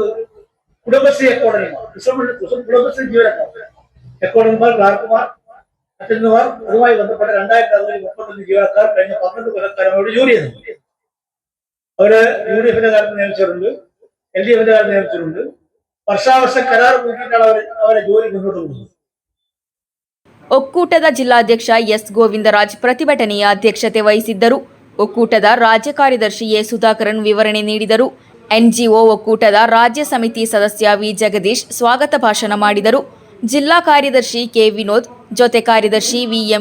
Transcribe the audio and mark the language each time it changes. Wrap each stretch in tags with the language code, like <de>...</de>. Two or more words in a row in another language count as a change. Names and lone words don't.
<ml>കുടുംബശ്രീ അക്കൗണ്ടന്റുമാർ, കുടുംബശ്രീ ജീവനക്കാർ, അക്കൗണ്ടന്റുമാർ, ക്ലാർക്കുമാർ, അറ്റൻഡർമാർ, അതുമായി ബന്ധപ്പെട്ട 2635 ജീവനക്കാർ കഴിഞ്ഞ 12 കൊല്ലക്കാലം ജോലി ചെയ്യുന്നു. അവര് UDF-ന്റെ കാലത്ത് നിയമിച്ചിട്ടുണ്ട്, LDF-ന്റെ കാലത്ത് നിയമിച്ചിട്ടുണ്ട്. വർഷാവർഷം കരാർ കൂട്ടിയിട്ടാണ് അവരെ ജോലി മുന്നോട്ട് പോകുന്നത്.</ml> <kn>ಒಕ್ಕೂಟದ ಜಿಲ್ಲಾಧ್ಯಕ್ಷ ಎಸ್ ಗೋವಿಂದರಾಜ್ ಪ್ರತಿಭಟನೆಯ ಅಧ್ಯಕ್ಷತೆ ವಹಿಸಿದ್ದರು. ಒಕ್ಕೂಟದ ರಾಜ್ಯ ಕಾರ್ಯದರ್ಶಿ ಎ ಸುಧಾಕರನ್ ವಿವರಣೆ ನೀಡಿದರು. ಎನ್ಜಿಒ ಒಕ್ಕೂಟದ ರಾಜ್ಯ ಸಮಿತಿ ಸದಸ್ಯ ವಿ ಜಗದೀಶ್ ಸ್ವಾಗತ ಭಾಷಣ ಮಾಡಿದರು. ಜಿಲ್ಲಾ ಕಾರ್ಯದರ್ಶಿ ಕೆ ವಿನೋದ್, ಜೊತೆ ಕಾರ್ಯದರ್ಶಿ ವಿ.ಎಂ.</kn>